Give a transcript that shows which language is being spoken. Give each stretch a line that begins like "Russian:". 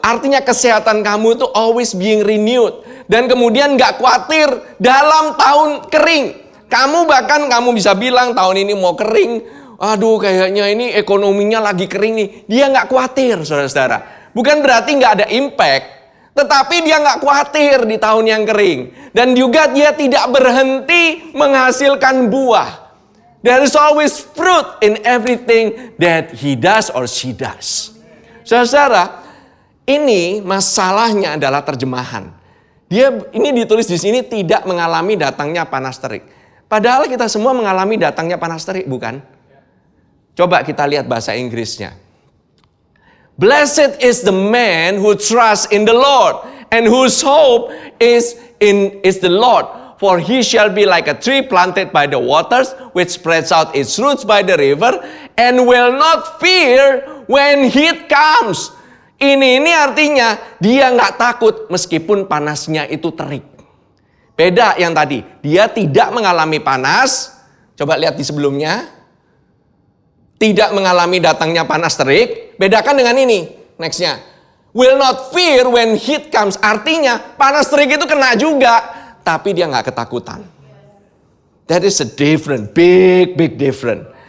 Indonesian: Artinya kesehatan kamu itu
English: always being renewed.
Indonesian: Dan kemudian gak khawatir dalam tahun kering. Kamu bisa bilang tahun ini mau kering. aduh kayaknya ini ekonominya lagi kering nih. Dia nggak khawatir, saudara-saudara. Bukan berarti nggak ada impact, tetapi dia nggak khawatir di tahun yang kering. Dan juga dia tidak berhenti menghasilkan buah.
English: There is always fruit in everything that he does or she does.
Indonesian: Saudara-saudara, ini masalahnya adalah terjemahan. Dia ini ditulis di sini tidak mengalami datangnya panas terik. Padahal kita semua mengalami datangnya panas terik, bukan? Coba kita lihat bahasa Inggrisnya.
English: Blessed is the man who trusts in the Lord and whose hope is the Lord. For he shall be like a tree planted by the waters, which spreads out its roots by the river, and will not fear when heat comes.
Indonesian: Ini artinya dia nggak takut meskipun panasnya itu terik. Beda yang tadi, dia tidak mengalami panas. Coba lihat di sebelumnya. Tidak mengalami datangnya panas terik. Bedakan dengan ini, nextnya.
English: Will not fear when heat comes.
Indonesian: Artinya panas terik itu kena juga. Tapi dia nggak ketakutan.
English: That is a different, big different.